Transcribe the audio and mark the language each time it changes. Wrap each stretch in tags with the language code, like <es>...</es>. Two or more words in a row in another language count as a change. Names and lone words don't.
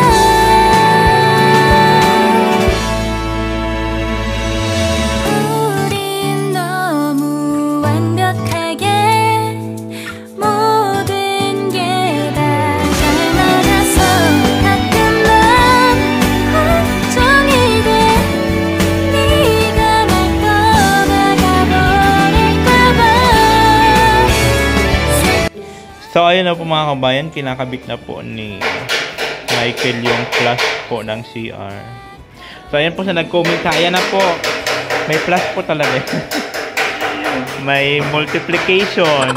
<ko>우린 너무 완벽하게 모든 게 다 잘 맞아서 가끔만 걱정이 돼. 네가 날 떠나가 버릴까봐.</ko> <tl>So ayun na po mga kabayan, kinakabit na po ni Michael yung plus po ng CR. So ayun po sa nag-comment, ayan na po. May plus po talaga. May multiplication.</tl>